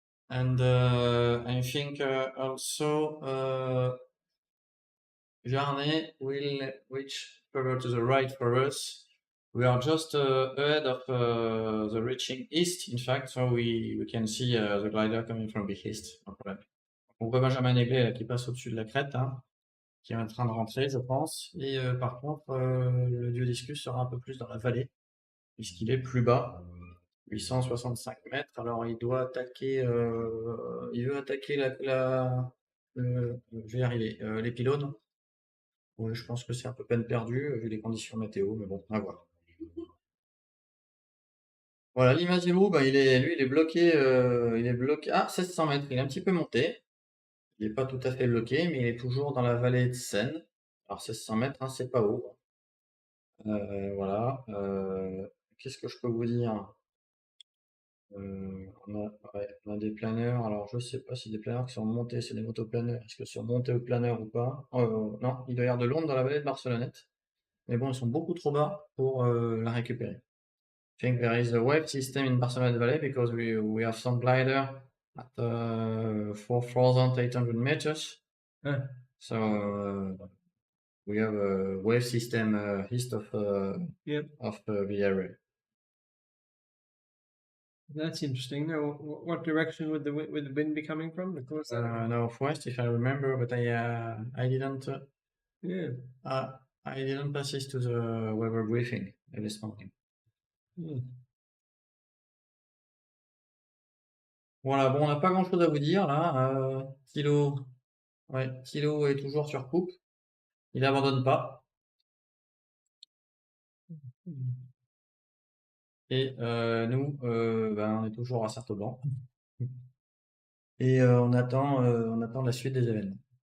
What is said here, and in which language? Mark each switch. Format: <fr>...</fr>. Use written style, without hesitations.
<en>And I think also Jarnay will reach further to the right for us. We are just ahead of the reaching east, in fact, so we can see the glider coming from the east. No problem.</en> <fr>On voit Benjamin Eglé là, qui passe au-dessus de la crête, hein, qui est en train de rentrer, je pense. Et par contre, le dieu discus sera un peu plus dans la vallée, puisqu'il est plus bas. 865 mètres. Alors il doit attaquer, il veut attaquer je veux dire, les pylônes. Oui, je pense que c'est un peu peine perdue vu les conditions météo, mais bon, à voir. Voilà, l'Imazimu, bah, il est bloqué, à 1600 mètres. Il est un petit peu monté. Il n'est pas tout à fait bloqué, mais il est toujours dans la vallée de Seine. Alors 1600 mètres, hein, c'est pas haut. Voilà. Qu'est-ce que je peux vous dire? On a des planeurs. Alors, je sais pas si des planeurs qui sont montés, c'est des motoplaneurs. Est-ce que c'est monté au planeur ou pas? Non, il doit y avoir de l'ombre dans la vallée de Barcelonnette. Mais bon, ils sont beaucoup trop bas pour la récupérer.</fr> <en>I think there is a wave system in Barcelonnette Valley because we have some glider at 4,800 meters. So we have a wave system east of Yep. the area. That's interesting. Now, what direction would the wind be coming from? Of course. Northwest, if I remember, but I didn't. Yeah. I didn't pass this to the weather briefing this morning. Yeah.</en> <fr>Voilà, bon, on n'a pas grand-chose à vous dire là. Kilo est toujours sur coupe. Il abandonne pas. Et nous, on est toujours à Sartoban. Et on attend la suite des événements.</fr>